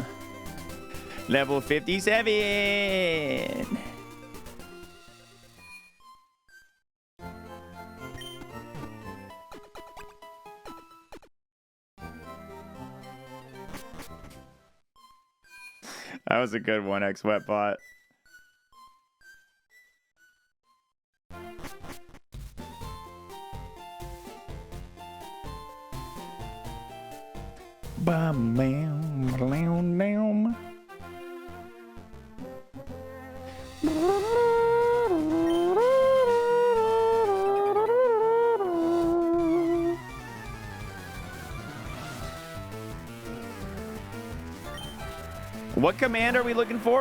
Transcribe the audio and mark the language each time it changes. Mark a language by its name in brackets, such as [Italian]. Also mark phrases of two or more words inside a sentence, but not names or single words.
[English] Level 57. That was a good one, xwetbot. Bam, bam, bam, bam. What command are we looking for?